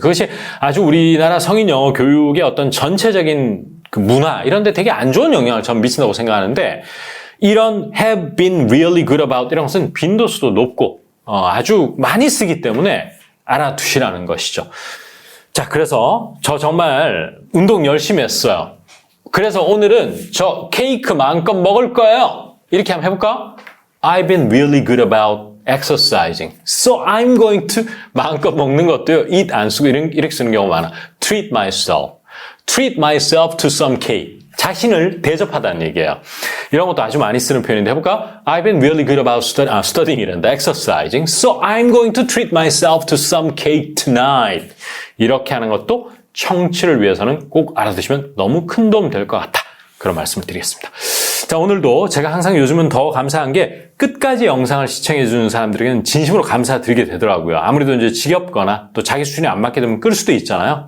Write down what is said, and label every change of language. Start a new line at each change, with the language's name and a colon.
Korean: 그것이 아주 우리나라 성인 영어 교육의 어떤 전체적인 그 문화 이런 데 되게 안 좋은 영향을 저는 미친다고 생각하는데 이런
English: have been really good about
Korean: 이런 것은 빈도수도 높고 아주 많이 쓰기 때문에 알아두시라는 것이죠. 자, 그래서 저 정말 운동 열심히 했어요. 그래서 오늘은 저 케이크 마음껏 먹을 거예요. 이렇게 한번 해볼까?
English: I've been really good about exercising. So I'm going to
Korean: 마음껏 먹는 것도요. eat 안 쓰고 이렇게 쓰는 경우가 많아.
English: treat myself. treat myself to some cake.
Korean: 자신을 대접하다는 얘기예요. 이런 것도 아주 많이 쓰는 표현인데 해볼까?
English: I've been really good about studying
Korean: 이란다.
English: exercising. So I'm going to treat myself to some cake tonight.
Korean: 이렇게 하는 것도 청취를 위해서는 꼭 알아두시면 너무 큰 도움 될 것 같다. 그런 말씀을 드리겠습니다. 자, 오늘도 제가 항상 요즘은 더 감사한 게 끝까지 영상을 시청해주는 사람들에게는 진심으로 감사드리게 되더라고요. 아무래도 이제 지겹거나 또 자기 수준이 안 맞게 되면 끌 수도 있잖아요.